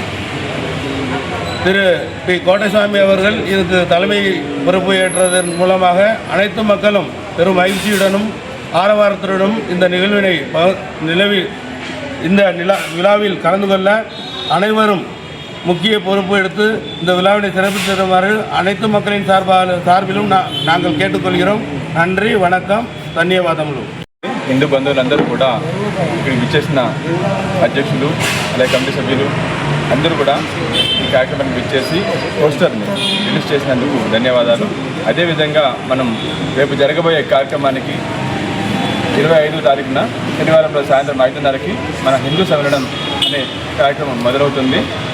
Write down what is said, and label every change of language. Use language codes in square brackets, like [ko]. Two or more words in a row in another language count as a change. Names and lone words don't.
[ta] திரு பி கோட்டைசாமி அவர்கள் இதுக்கு தலைமை பொறுப்பு ஏற்றதன் மூலமாக அனைத்து மக்களும் பெரும் மகிழ்ச்சியுடனும் ஆரவாரத்துடனும் இந்த விழாவில் கலந்து கொள்ள அனைவரும் முக்கிய பொறுப்பு எடுத்து இந்த விழாவினை சிறப்பித்து தருமாறு அனைத்து மக்களின் சார்பிலும் நாங்கள் கேட்டுக்கொள்கிறோம். நன்றி, [te] వణకం, ధన్యవాదములు. హిందూ బంధువులందరూ కూడా ఇక్కడికి విచ్చేసిన అధ్యక్షులు, అలాగే కమిటీ సభ్యులు అందరూ కూడా ఈ కార్యక్రమానికి విచ్చేసి పోస్టర్ని రిలీజ్ చేసినందుకు ధన్యవాదాలు. అదేవిధంగా మనం రేపు జరగబోయే కార్యక్రమానికి 25వ తారీఖున శనివారం సాయంత్రం 5:30కి మన హిందూ సమ్మేళనం అనే కార్యక్రమం మొదలవుతుంది.